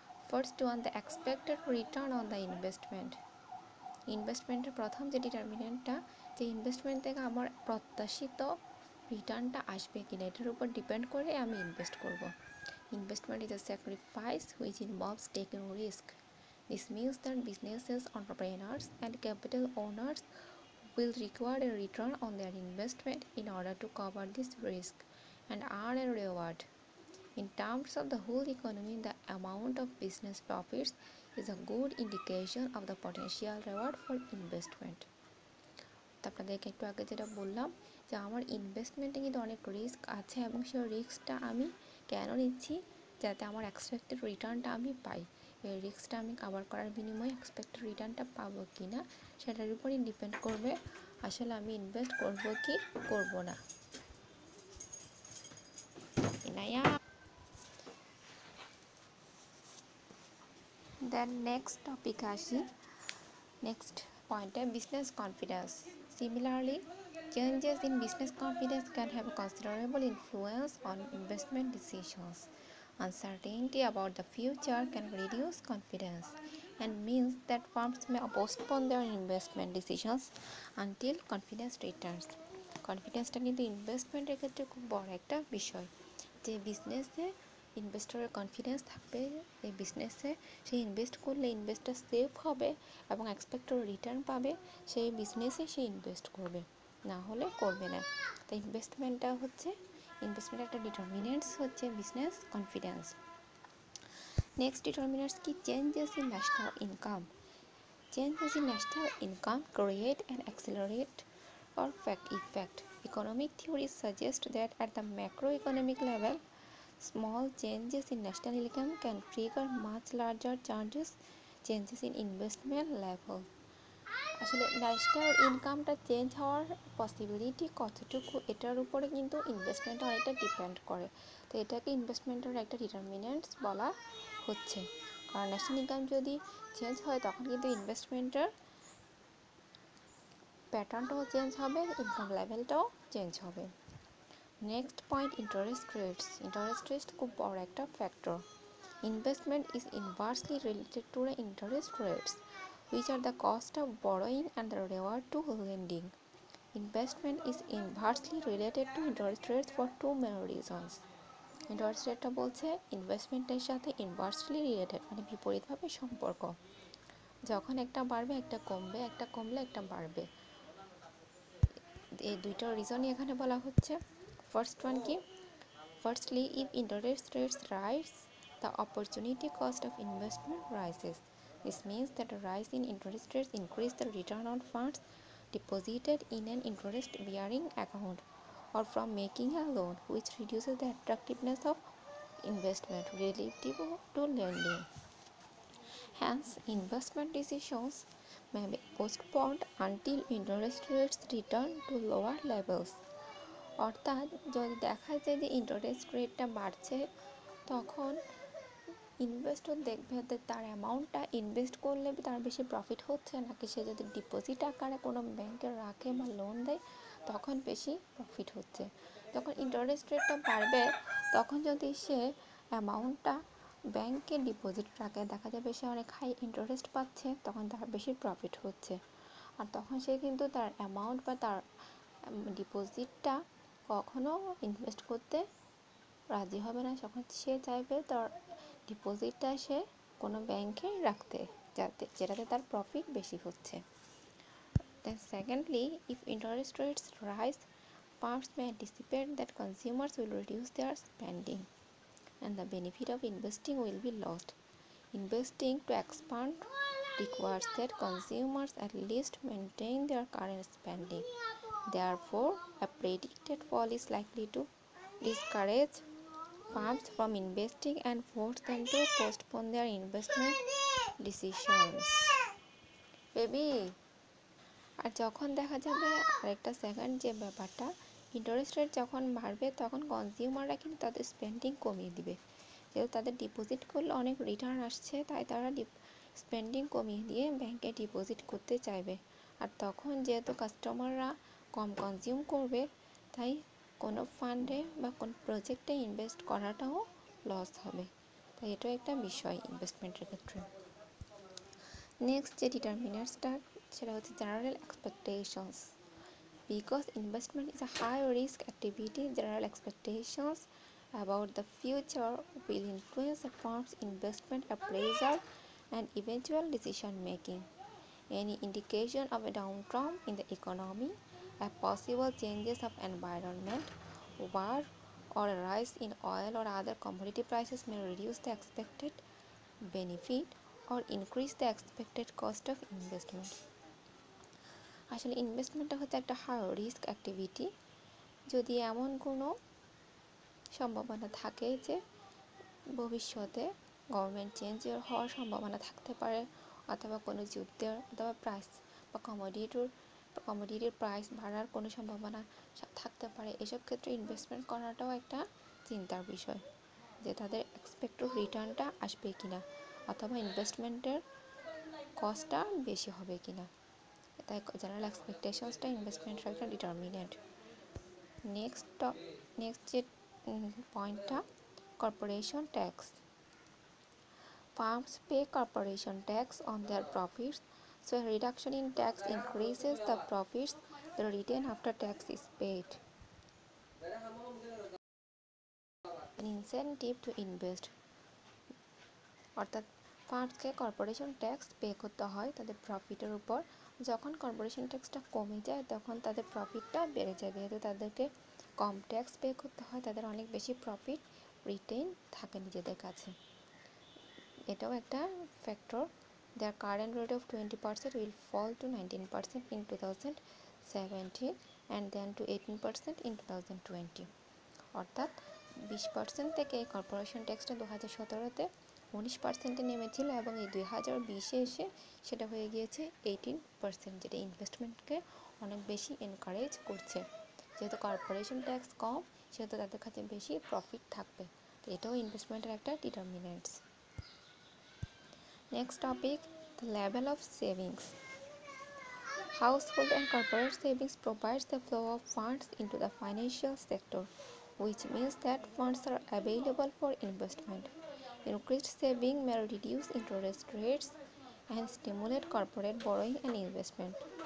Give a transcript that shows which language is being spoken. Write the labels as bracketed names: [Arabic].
[English] First one, the expected return on the investment. [Bangla] ইনভেস্টমেন্টের প্রথম যে ডিটারমিনেন্টটা, যে ইনভেস্টমেন্ট থেকে আমার প্রত্যাশিত রিটার্নটা আসবে কিনা এটার উপর ডিপেন্ড করে আমি ইনভেস্ট করব। [English] Investment is a sacrifice which involves taking risk. This means that businesses, entrepreneurs, and capital owners will require a return on their investment in order to cover this risk and earn a reward. In terms of the whole economy, the amount of business profits is a good indication of the potential reward for investment. [Bangla] তো আপনাদেরকে একটু আগে যেটা বললাম যে আমার ইনভেস্টমেন্টে কিন্তু অনেক রিস্ক আছে এবং সেই রিস্কটা আমি কেন নিচ্ছি, যাতে আমার এক্সপেক্টেড রিটার্নটা আমি পাই। এই রিস্কটা আমি কভার করার বিনিময়ে এক্সপেক্টেড রিটার্নটা পাবো কি না সেটার উপরই ডিপেন্ড করবে আসলে আমি ইনভেস্ট করব কি করব না। দেন নেক্সট টপিক আসি, নেক্সট পয়েন্টে business confidence. [English] Similarly, changes in business confidence can have a considerable influence on investment decisions. Uncertainty about the future can reduce confidence and means that firms may postpone their investment decisions until confidence returns. [Bangla] কনফিডেন্সটা কিন্তু ইনভেস্টমেন্টের ক্ষেত্রে খুব বড় একটা বিষয়। যে বিজনেসে ইনভেস্টরের কনফিডেন্স থাকবে এই বিজনেসে সে ইনভেস্ট করলে ইনভেস্টটা সেফ হবে এবং এক্সপেক্টেড রিটার্ন পাবে, সেই বিজনেসে সে ইনভেস্ট করবে, না হলে করবে না। তাই ইনভেস্টমেন্টটা হচ্ছে ইনভেস্টমেন্টের একটা ডিটারমিনেন্টস হচ্ছে বিজনেস কনফিডেন্স। [English] Next determinants কি, changes in national income. Changes in national income create an accelerate or effect. Economic theories suggest that at the macroeconomic level, small changes in national income can trigger much larger changes in investment level. [Bangla] আসলে national ইনকামটা change হওয়ার possibility কতটুকু এটার উপরে কিন্তু investment অনেকটা depend করে। তো এটাকে ইনভেস্টমেন্টের একটা ডিটারমিনেন্টস বলা হচ্ছে, কারণ ন্যাশনাল ইনকাম যদি চেঞ্জ হয় তখন কিন্তু ইনভেস্টমেন্টের প্যাটার্নটাও চেঞ্জ হবে, ইনকাম লেভেলটাও চেঞ্জ হবে। Next point, interest rates. Interest rate খুব বড় একটা factor. [English] Investment is inversely related to the interest rates which are the cost of borrowing and the reward to lending. Investment is inversely related to interest rates for two main reasons. [Bangla] Interest রেটটা বলছে ইনভেস্টমেন্টের সাথে inversely related, মানে বিপরীতভাবে সম্পর্ক। যখন একটা বাড়বে একটা কমবে, একটা কমলে একটা বাড়বে। এই দুইটা রিজনই এখানে বলা হচ্ছে। [English] First one কি, firstly if interest rates rise, the opportunity cost of investment rises. This means that a rise in interest rates increase the return on funds deposited in an interest-bearing account or from making a loan, which reduces the attractiveness of investment relative to lending. Hence, investment decisions may be postponed until interest rates return to lower levels. [Bangla] অর্থাৎ যদি দেখা যায় যে interest রেটটা বাড়ছে তখন investor দেখবে যে তার অ্যামাউন্টটা ইনভেস্ট করলে তার বেশি প্রফিট হচ্ছে নাকি সে যদি ডিপোজিট আকারে কোনো ব্যাংকে রাখে বা লোন দেয় তখন বেশি প্রফিট হচ্ছে। যখন ইন্টারেস্ট রেটটা বাড়বে তখন যদি সে অ্যামাউন্টটা ব্যাংকে ডিপোজিট রাখে দেখা যাবে সে অনেক হাই ইন্টারেস্ট পাচ্ছে, তখন তার বেশি প্রফিট হচ্ছে। আর তখন সে কিন্তু তার অ্যামাউন্ট বা তার ডিপোজিটটা কখনো ইনভেস্ট করতে রাজি হবে না, যখন সে চাইবে তার ডিপোজিটটা সে কোনো ব্যাংকে রাখতে, যেটাতে তার প্রফিট বেশি হচ্ছে। [English] Then secondly, if interest rates rise, firms may anticipate that consumers will reduce their spending and the benefit of investing will be lost. Investing to expand requires that consumers at least maintain their current spending. Therefore, a predicted fall is likely to discourage firms from investing and force them to postpone their investment decisions. Baby, [Bangla] আর যখন দেখা যাবে আরেকটা second যে ব্যাপারটা, interest rate যখন বাড়বে তখন কনজিউমাররা কিন্তু তাদের স্পেন্ডিং কমিয়ে দিবে, যেহেতু তাদের ডিপোজিট করলে অনেক রিটার্ন আসছে, তাই তারা স্পেন্ডিং কমিয়ে দিয়ে ব্যাংকে ডিপোজিট করতে চাইবে। আর তখন যেহেতু কাস্টমাররা কম কনজিউম করবে, তাই কোনো ফান্ডে বা কোনো প্রজেক্টে ইনভেস্ট করাটাও লস হবে। তাই এটাও একটা বিষয় ইনভেস্টমেন্টের ক্ষেত্রে। নেক্সট যে ডিটারমিনার্সটা, সেটা হচ্ছে general expectations. [English] Because investment is a high risk activity, general expectations about the future will influence a firm's investment appraisal and eventual decision making. Any indication of a downturn in the economy, a possible changes of environment, war, or a rise in oil or other commodity prices may reduce the expected benefit or increase the expected cost of investment. [Bangla] আসলে ইনভেস্টমেন্টটা হচ্ছে একটা high risk activity. যদি এমন কোনো সম্ভাবনা থাকে যে ভবিষ্যতে গভর্নমেন্ট চেঞ্জ হওয়ার সম্ভাবনা থাকতে পারে, অথবা কোনো যুদ্ধের অথবা প্রাইস বা কমোডিটির প্রাইস বাড়ার কোনো সম্ভাবনা থাকতে পারে, এসব ক্ষেত্রে ইনভেস্টমেন্ট করাটাও একটা চিন্তার বিষয়, যে তাদের এক্সপেক্টেড রিটার্নটা আসবে কিনা, অথবা ইনভেস্টমেন্টের কস্টটা বেশি হবে কিনা। তাই জেনারেল এক্সপেকটেশনসটা ইনভেস্টমেন্টের একটা ডিটারমিনেন্ট। নেক্সট যে পয়েন্টটা, corporation tax. [English] Firms pay corporation tax on their profits, so a reduction in tax increases the profits they retain after tax is paid. An incentive to invest. [Bangla] অর্থাৎ ফার্মসকে কর্পোরেশন ট্যাক্স পে করতে হয় তাদের প্রফিটের উপর। যখন corporation ট্যাক্সটা কমে যায় তখন তাদের প্রফিটটা বেড়ে যায়, যেহেতু তাদেরকে কম ট্যাক্স পে করতে হয়, তাদের অনেক বেশি প্রফিট রিটেইন থাকে নিজেদের কাছে। এটাও একটা factor. [English] Their current rate of 20% will fall to 19% in 2017 and then to 18% in 2020. [Bangla] অর্থাৎ 20% থেকে এই কর্পোরেশন ট্যাক্সটা 2017-তে 19%-এ নেমেছিল এবং এই 2020-এ এসে সেটা হয়ে গিয়েছে 18%, যেটা ইনভেস্টমেন্টকে অনেক বেশি এনকারেজ করছে। যেহেতু কর্পোরেশন ট্যাক্স কম, সেহেতু তাদের কাছে বেশি প্রফিট থাকবে। তো এটাও ইনভেস্টমেন্টের একটা determinants. [English] Next topic, the level of savings. Household and corporate savings provides the flow of funds into the financial sector, which means that funds are available for investment. Increased saving may reduce interest rates and stimulate corporate borrowing and investment.